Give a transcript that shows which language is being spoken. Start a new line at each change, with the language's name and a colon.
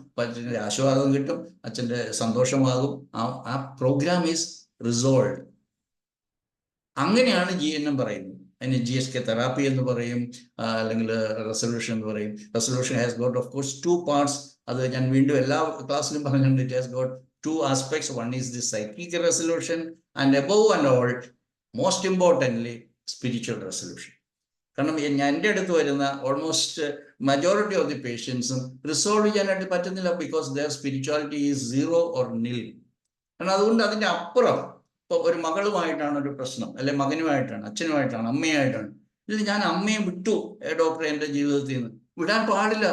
Malayalam: അപ്പം അച്ഛൻ്റെ ആശീർവാദം കിട്ടും, അച്ഛൻ്റെ സന്തോഷമാകും. ആ
English: Program is resolve.
Malayalam: അങ്ങനെയാണ് GNM പറയുന്നത്. അതിന് GHK തെറാപ്പി എന്ന് പറയും, അല്ലെങ്കിൽ റെസൊല്യൂഷൻ എന്ന് പറയും.
English: Resolution has got of course 2 parts.
Malayalam: അത് ഞാൻ വീണ്ടും എല്ലാ ക്ലാസ്സിലും പറഞ്ഞിട്ടുണ്ട്.
English: It has got 2 aspects. One is the psychic resolution and above and all, most importantly, spiritual resolution.
Malayalam: കാരണം എൻ്റെ അടുത്ത് വരുന്ന
English: almost majority of the പേഷ്യൻസും
Malayalam: resolve ചെയ്യാനായിട്ട് പറ്റുന്നില്ല,
English: Because there spirituality is 0 or nil.
Malayalam: കാരണം അതുകൊണ്ട് അതിൻ്റെ അപ്പുറം ഇപ്പോൾ ഒരു മകളുമായിട്ടാണ് ഒരു പ്രശ്നം, അല്ലെ മകനുമായിട്ടാണ്, അച്ഛനുമായിട്ടാണ്, അമ്മയായിട്ടാണ്. ഇല്ല, ഞാൻ അമ്മയെ വിട്ടു ഡോക്ടറെ എൻ്റെ ജീവിതത്തിൽ നിന്ന്. വിടാൻ പാടില്ല.